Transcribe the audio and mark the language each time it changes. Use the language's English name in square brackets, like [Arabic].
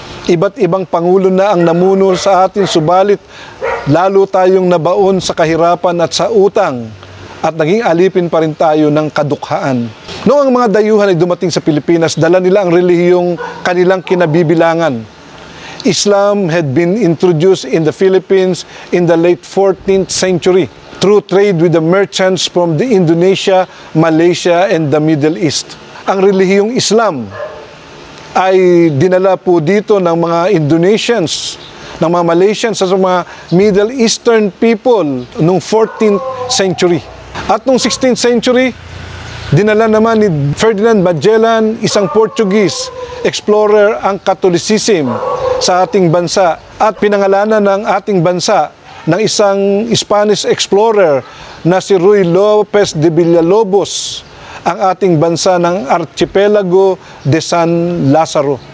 [Filipino] Iba't ibang pangulo na ang namuno sa atin, subalit lalo tayong nabaon sa kahirapan at sa utang at naging alipin pa rin tayo ng kadukhaan. Noong ang mga dayuhan ay dumating sa Pilipinas, dala nila ang relihiyong kanilang kinabibilangan. [English] Islam had been introduced in the Philippines in the late 14th century through trade with the merchants from the Indonesia, Malaysia, and the Middle East. [Filipino] Ang relihiyong Islam ay dinala po dito ng mga Indonesians, ng mga Malaysians, sa mga Middle Eastern people noong 14th century. At noong 16th century, dinala naman ni Ferdinand Magellan, isang Portuguese explorer, ang Catholicism sa ating bansa at pinangalanan ng ating bansa ng isang Spanish explorer na si Ruy Lopez de Villalobos ang ating bansa ng Archipelago de San Lazaro.